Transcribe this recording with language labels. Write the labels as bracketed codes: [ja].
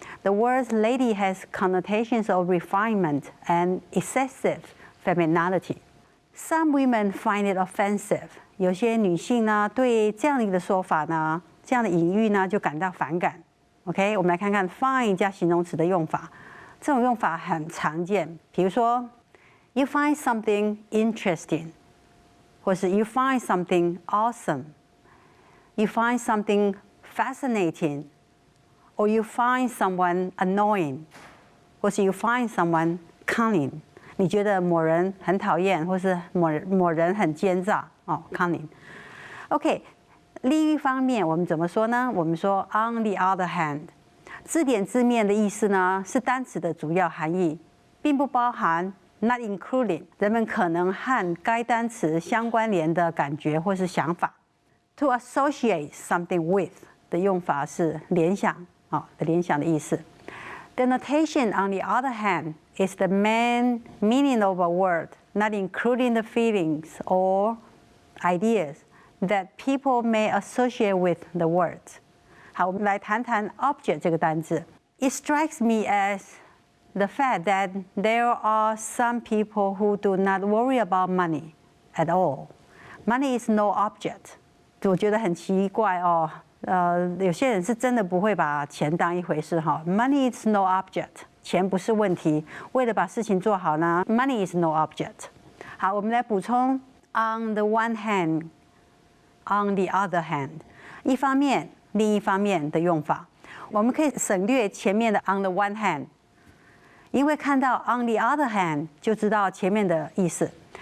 [en] The word lady has connotations of refinement and excessive femininity. Some women find it offensive. [zh] 有些女性呢，对这样的一个说法呢，这样的隐喻呢，就感到反感。 OK， 我们来看看 find 加形容词的用法。这种用法很常见，比如说 [en] you find something interesting， [zh] 或是 [en] you find something awesome。You find something fascinating, or you find someone annoying, 或是 you find someone cunning. [zh] 你觉得某人很讨厌，或是某人很奸诈cunning. OK，另一方面，我们怎么说呢？我们说 [en] on the other hand， [zh] 字典字面的意思呢是单词的主要含义，并不包含 [en] not including [zh] 人们可能和该单词相关联的感觉或是想法。 [en] To associate something with [zh] 的用法是联想的联想的意思。 [en] The notation, on the other hand, is the main meaning of a word, not including the feelings or ideas that people may associate with the words. [zh] 好，我们来谈谈 object 这个单字。 [en] It strikes me as the fact that there are some people who do not worry about money at all. Money is no object. [zh] 我觉得很奇怪哦，有些人是真的不会把钱当一回事哈。 [en] Money is no object， [zh] 钱不是问题。为了把事情做好呢 ， [en] money is no object。 [zh] 好，我们来补充 [en] on the one hand，on the other hand， [zh] 一方面、另一方面的用法。我们可以省略前面的 [en] on the one hand， [zh] 因为看到 [en] on the other hand [zh] 就知道前面的意思。